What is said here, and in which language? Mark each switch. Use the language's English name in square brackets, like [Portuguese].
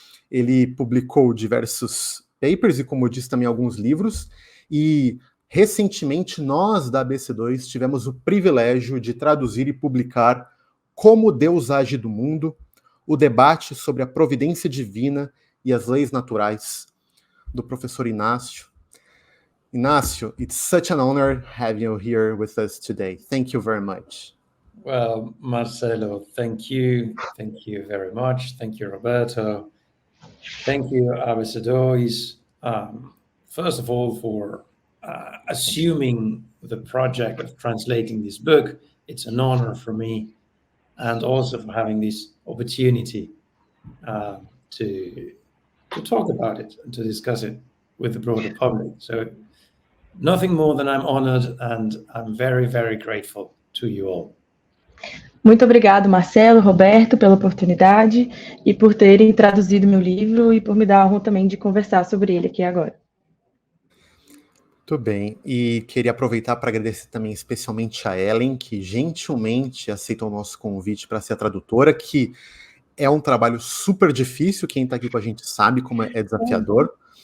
[Portuguese] Ele publicou diversos papers e, como eu disse, também alguns livros, e recentemente nós da ABC2 tivemos o privilégio de traduzir e publicar Como Deus Age do Mundo, o debate sobre a providência divina e as leis naturais, do professor Inácio. [English] Inácio, it's such an honor having you here with us today. Thank you very much. Well, Marcelo, thank you. Thank you very much. Thank you, Roberto. Thank you, ABC2, first of all, for assuming the project of translating this book. It's an honor for me, and also for having this opportunity to talk about it and to discuss it with the broader public. So nothing more than I'm honored, and I'm very, very grateful to you all. [Portuguese] Muito obrigado, Marcelo, Roberto, pela oportunidade e por terem traduzido meu livro e por me dar a honra também de conversar sobre ele aqui agora. Muito bem, e queria aproveitar para agradecer também especialmente a Ellen, que gentilmente aceitou o nosso convite para ser a tradutora, que é um trabalho super difícil, quem está aqui com a gente sabe como é desafiador.